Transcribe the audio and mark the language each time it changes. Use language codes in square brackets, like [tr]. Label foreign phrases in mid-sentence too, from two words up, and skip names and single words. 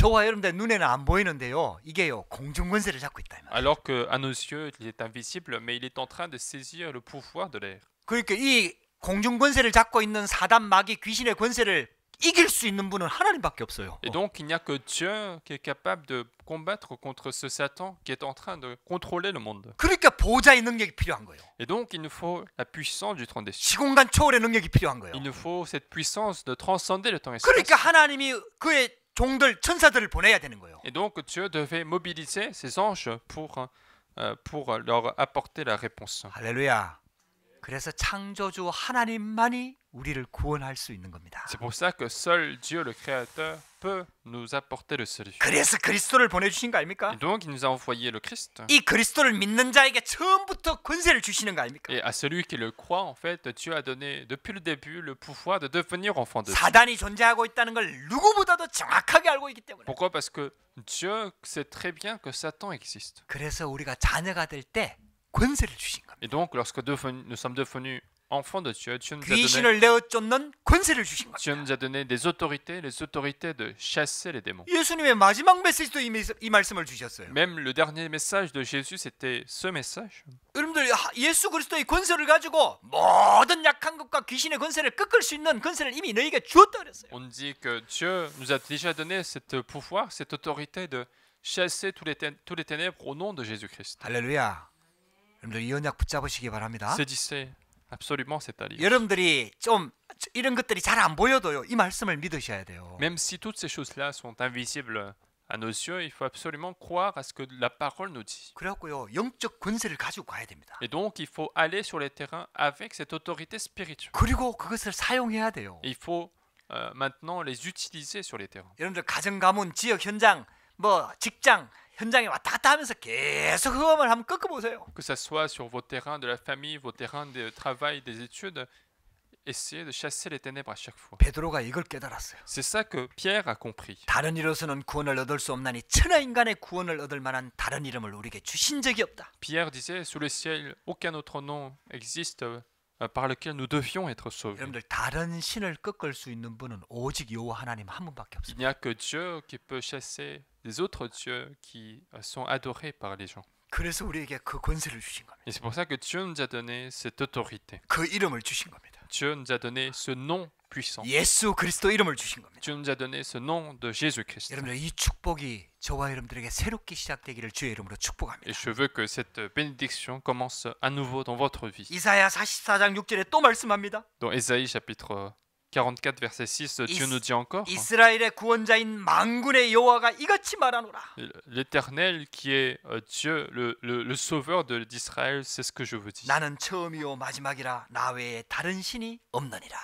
[ko] 저와 여러분들 눈에는 안 보이는데요. 이게요 공중 권세를 잡고 있다 이 말이에요. [fr] Alors qu'à nos yeux, il est invisible, mais il est en train de saisir le pouvoir de l'air. [ko] 그러니까 이 공중 권세를 잡고 있는 사단 마귀 귀신의 권세를 이길 수 있는 분은 하나님밖에 없어요. [fr] Et donc, il n'y a que Dieu qui est capable de combattre contre ce Satan qui est en train de contrôler le monde. [ko] 그러니까 보좌의 능력이 필요한 거예요. [fr] Et donc, il nous faut la puissance du trône des cieux. [ko] 시공간 초월의 능력이 필요한 거예요. [fr] Il nous faut cette puissance de transcender le temps et [ko] 그러니까 [fr] l'espace. [ko] 하나님이 그의 종들 천사들을 보내야 되는 거예요. [fr] Et donc, Dieu devait mobiliser ses anges pour leur apporter la réponse. [ko] 할렐루야. 그래서 창조주 하나님만이 우리를 구원할 수 있는 겁니다. [fr] C'est pour ça que seul Dieu, le Créateur, peut nous apporter le salut. [ko] 그래서 그리스도를 보내주신 거 아닙니까? [fr] Et donc, il nous a envoyé le Christ. [ko] 이 그리스도를 믿는 자에게 처음부터 권세를 주시는 거 아닙니까? [fr] Et à celui qui le croit, en fait, Dieu a donné depuis le début le pouvoir de devenir enfant de Dieu. [ko] 사단이 존재하고 있다는 걸 누구보다도 정확하게 알고 있기 때문에. [fr] Pourquoi? Parce que Dieu sait très bien que Satan existe. [ko] 그래서 우리가 자녀가 될 때 권세를 주신 겁니다. [fr] Et donc, lorsque nous sommes devenus enfants de Dieu, [ko] 귀신을 내어 쫓는 권세를 주신 [fr] Dieu [ko] 겁니다. [fr] nous a donné des autorités, les autorités de chasser les démons. [ko] 예수님의 마지막 메시지도 이 말씀을 주셨어요. [fr] Même le dernier message de Jésus, c'était ce message. [ko] 여러분들 예수 그리스도의 권세를 가지고 모든 약한 것과 귀신의 권세를 꺾을 수 있는 권세를 이미 너희에게 주었다 그랬어요. [fr] On dit que Dieu nous a déjà donné cette pouvoir, cette autorité de chasser tous les ténèbres au nom de Jésus-Christ. [ko] 할렐루야. 여러분들 이 언약 붙잡으시기 바랍니다. [fr] Saisissez absolument cette alliance. [ko] 여러분들이 좀 이런 것들이 잘 안 보여도요. 이 말씀을 믿으셔야 돼요. [fr] Même si toutes ces choses-là sont invisibles à nos yeux, il faut absolument croire à ce que la parole nous dit. [ko] 그래갖고요. 영적 권세를 가지고 가야 됩니다. [fr] Et donc, il faut aller sur les terrains avec cette autorité spirituelle. [ko] 그리고 그것을 사용해야 돼요. [fr] Et il faut maintenant les utiliser sur les terrains. [ko] 여러분들 가정 가문 지역 현장 뭐 직장 현장에 왔다 갔다 하면서 계속 흑암을 한번 꺾어보세요. [fr] Que ça soit sur vos terrains de la famille, vos terrains de travail, des études, essayez de chasser les ténèbres à chaque fois. [ko] 베드로가 이걸 깨달았어요. [fr] C'est ça que Pierre a compris. [ko] 다른 이로서는 구원을 얻을 수 없나니 천하 인간의 구원을 얻을 만한 다른 이름을 우리에게 주신 적이 없다. [fr] Pierre disait, sous le ciel, aucun autre nom existe par lequel nous devions être sauvés. [ko] 여러분들 다른 신을 꺾을 수 있는 분은 오직 여호와 하나님 한 분밖에 [fr] Il [ko] 없습니다. [fr] n'y a que Dieu qui peut chasser les autres dieux qui sont adorés par les gens. [ko] 그래서 우리에게 그 권세를 주신 겁니다. [fr] Et c'est pour ça que Dieu nous a donné cette autorité. [ko] 그 이름을 주신 겁니다. [fr] Dieu nous a donné ce nom puissant. [ko] 예수 그리스도 이름을 주신 겁니다. [fr] Dieu nous a donné ce nom de Jésus-Christ. [ko] 여러분들 이 축복이 저와 여러분들에게 새롭게 시작되기를 주의 이름으로 축복합니다. [fr] Et je veux que cette bénédiction commence à nouveau dans votre vie. [ko] 이사야 44장 6절에 또 말씀합니다. [fr] Dans Ésaïe chapitre 44 verset 6, Dieu nous dit encore, [ko] 이스라엘의 구원자인 만군의 여호와가 이같이 말하노라. [fr] l'Éternel qui est Dieu, le sauveur d'Israël, c'est ce que je vous dis. [ko] 나는 처음이요 마지막이라 나 외에 다른 신이 없느니라.